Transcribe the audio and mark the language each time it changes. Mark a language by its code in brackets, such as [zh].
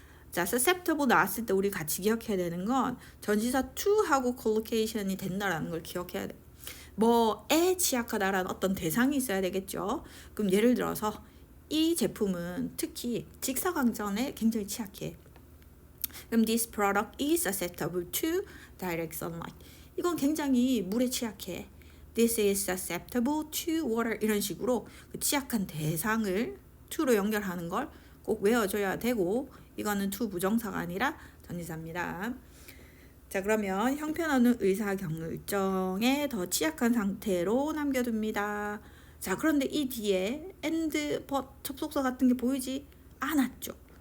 [ko] 자, susceptible 나왔을 때 우리 같이 기억해야 되는 건 전치사 to하고 collocation이 된다라는 걸 기억해야 돼. 뭐에 취약하다라는 어떤 대상이 있어야 되겠죠. 그럼 예를 들어서 이 제품은 특히 직사광선에 굉장히 취약해. 그럼 [en] this product is susceptible to direct sunlight. [ko] 이건 굉장히 물에 취약해. [en] This is susceptible to water. [ko] 이런 식으로 그 취약한 대상을 to로 연결하는 걸 꼭 외워줘야 되고 이거는 to 부정사가 아니라 전치사입니다. 자, 그러면 형편없는 의사결정에 더 취약한 상태로 남겨둡니다. 자, 그런데 이 뒤에 and, but 접속사 같은 게 보이지 않았죠.